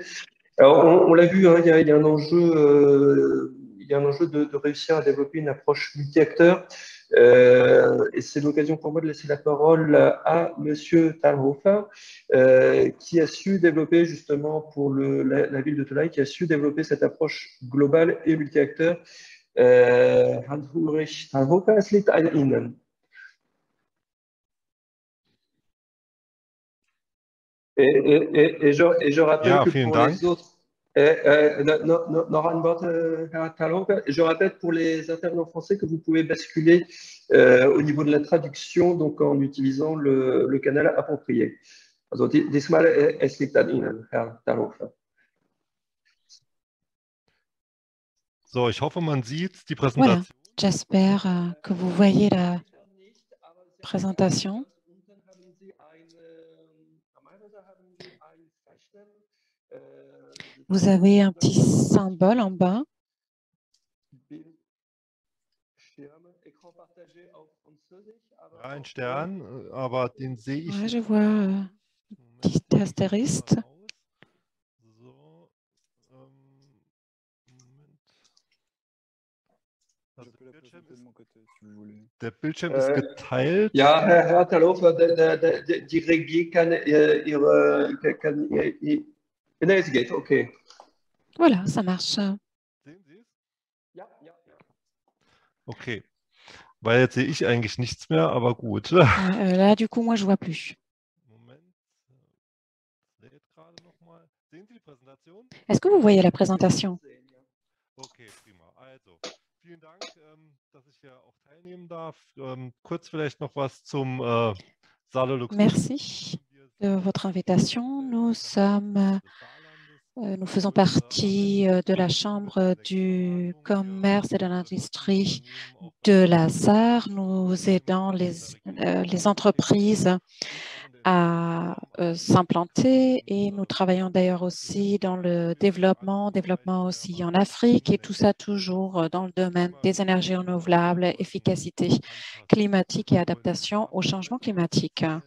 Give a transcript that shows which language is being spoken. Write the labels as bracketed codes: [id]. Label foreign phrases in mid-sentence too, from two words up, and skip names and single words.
[fr] Alors, on l'a vu, hein, il y a un enjeu, de réussir à développer une approche multi-acteurs. Et c'est l'occasion pour moi de laisser la parole à Monsieur Talhofer, qui a su développer justement pour la ville de Tolaï, qui a su développer cette approche globale et multi-acteurs. [de] Hans-Ulrich Talhofer, es liegt an Ihnen. [fr] Et je rappelle que pour les autres, je rappelle pour les intervenants français que vous pouvez basculer au niveau de la traduction, donc en utilisant le canal approprié. [de] Also diesmal es liegt an Ihnen, Herr Talhofer. So, ich hoffe, man sieht die Präsentation. [fr] Voilà, j'espère que vous voyez la présentation. Vous avez un petit symbole en bas. [de] Ein Stern, aber den sehe ich. [fr] Ouais, je vois un petit astérisque. [de] So, der Bildschirm ist geteilt. Ja, Herr Talhofer, die Regie kann es geht, okay. [fr] Voilà, ça marche. [de] Sehen Sie es? Ja. Okay, weil jetzt sehe ich eigentlich nichts mehr, aber gut. [fr] Là, du coup, moi, je vois plus. [de] Moment, lädt gerade noch mal. Sehen Sie die Präsentation? [fr] Est-ce que vous voyez la présentation? [de] Okay, prima. Also, vielen Dank, dass ich hier auch teilnehmen darf. Kurz vielleicht noch was zum Saale Luxembourg. [fr] Merci de votre invitation. Nous faisons partie de la Chambre du commerce et de l'industrie de la Sarre. Nous aidons les entreprises à s'implanter et nous travaillons d'ailleurs aussi dans le développement aussi en Afrique et tout ça toujours dans le domaine des énergies renouvelables, efficacité climatique et adaptation au changement climatique.